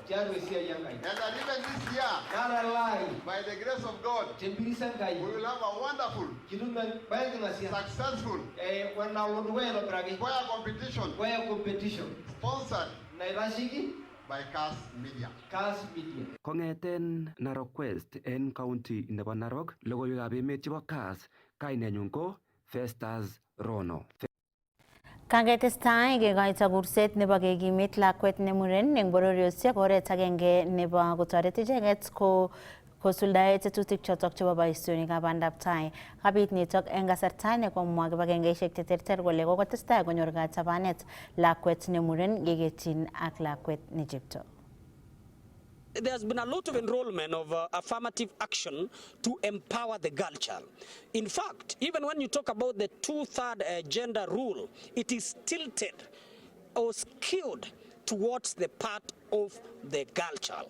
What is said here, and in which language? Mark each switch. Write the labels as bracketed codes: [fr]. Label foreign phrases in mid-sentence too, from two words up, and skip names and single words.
[en] And that even this year, by the grace of God, we will have a wonderful, successful choir competition sponsored by Kass Media. [kln] Kongeten Narok West en county nebo Narok, logoiwekab emet chebo Kass, kainenyun ko Festus Rono. Kangetestai kekoito kurset nebo kekimit lakwet ne muren eng bororiosiek oret agenge nebo kotoret icheket kosuldae tetutik chotok chebo boisionikab bandab tai. Kabit nitok eng kasarta nekomwa kibagengeisiek cheterter kole kokotestai konyor katabanet lakwet ne muren yeketyin ak lakwet ne chepto. [en] There's been a lot of enrollment of affirmative action to empower the girl child. In fact, even when you talk about the 2/3 gender rule, it is tilted or skewed towards the part of the girl child.